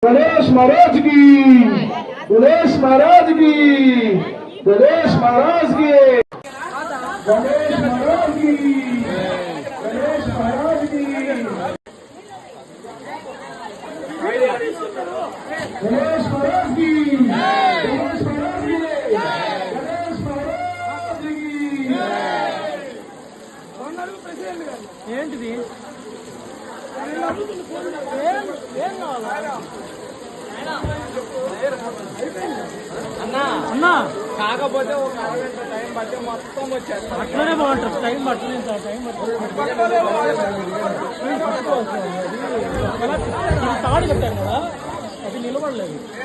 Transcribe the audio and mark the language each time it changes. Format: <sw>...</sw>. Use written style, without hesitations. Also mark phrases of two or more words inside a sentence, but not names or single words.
<hi>गणेश महाराज की, गणेश महाराज की, गणेश महाराज की, गणेश महाराज की, गणेश महाराज की, गणेश महाराज की, गणेश महाराज की, गणेश महाराज की।</hi> <te>ఏంటిది అన్నా కాకపోతే ఒక అరగంట టైం బట్టి మొత్తం వచ్చారు. అట్లనే బాగుంటుంది. టైం పట్టలేదు సార్. టైం తాడు కట్టాను కదా, అది నిలబడలేదు.</te>